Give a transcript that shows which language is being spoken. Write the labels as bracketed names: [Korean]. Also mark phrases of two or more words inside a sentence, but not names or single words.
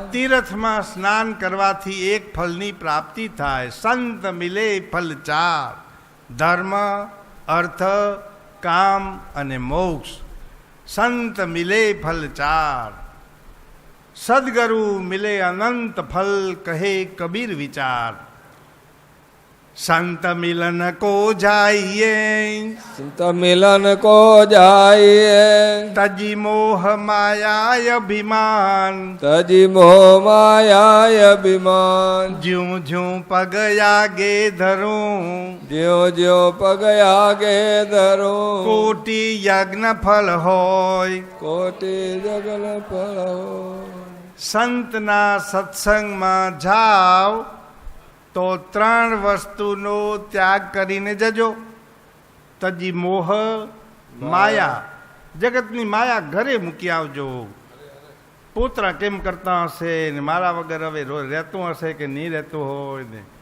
[Gujarati] તીર્થમાં સ્નાન કરવાથી એક ફળની પ્રાપ્તિ થાય. [Hindi] संत मिले फल चार, [Gujarati] ધર્મ અર્થ કામ અને મોક્ષ. [Hindi] संत मिले फल चार, सदगुरु मिले अनंत फल. कहे कबीर विचार. संत मिलन को जाइए, संत मिलन को जाइए, तजी मोह माया अभिमान. तजी मोह माया अभिमान. ज्यों ज्यों पग आगे धरूं, ज्यो ज्यो पग आगे धरूं, कोटि यज्ञ फल होय. कोटि जगन फल होय. [Gujarati] સંતના સત્સંગમાં જાઓ તો 3 વસ્તુનો ત્યાગ કરીને જજો. તજી મોહ માયા, જગતની માયા ઘરે મૂકી આવજો. પોતરા કેમ કરતા હશે ને મારા વગર હવે રહેતું હશે કે નહીં રહેતું હોય ને.